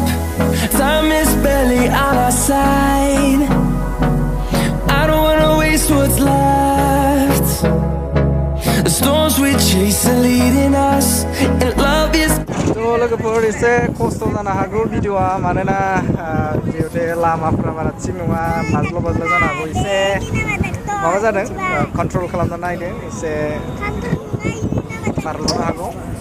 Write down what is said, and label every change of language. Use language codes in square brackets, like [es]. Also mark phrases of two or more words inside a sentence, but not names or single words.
[en] Time is barely on our side. I don't wanna waste what's left. The storms we chase are leading us, and love is. [brx] So लोगोफोर एसे खस्थ' जानो हागौ भिडिअआ मानोना जिहेतु लामाफोरा बारा थिग नङा बाज्ल' जानो हागौ एसे माबा जादों कन्ट्रल खालामना नायदों एसे बारल'नो हागौ